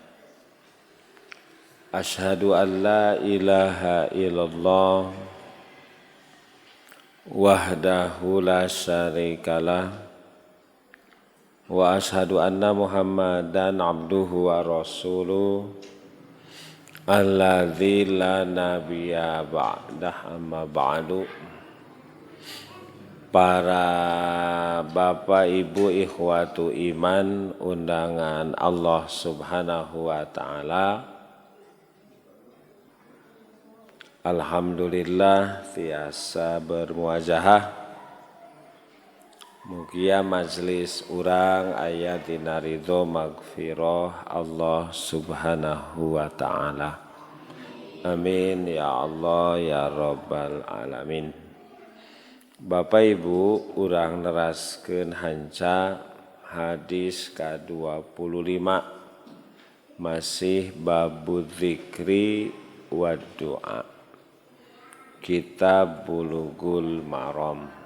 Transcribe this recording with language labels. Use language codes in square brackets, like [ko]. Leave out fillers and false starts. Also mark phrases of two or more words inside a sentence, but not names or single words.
[ar] أشهد أن لا إله إلا الله وحده لا شريك له وأشهد أن محمدا عبده ورسوله الذي لا نبي بعده أما بعد. [su] Para bapak ibu [ar] إخوة الإيمان [su] undangan [ar] الله سبحانه وتعالى, [su] alhamdulillah tiasa bermuajahah. Mugia majlis urang aya dina ridho magfirah [ar] الله سبحانه وتعالى. آمين يا الله يا رب العالمين. [su] Bapak ibu urang neraskeun hanca hadis ke-25 masih [ar] باب الذكر والدعاء. [su] Kitab Bulughul Maram.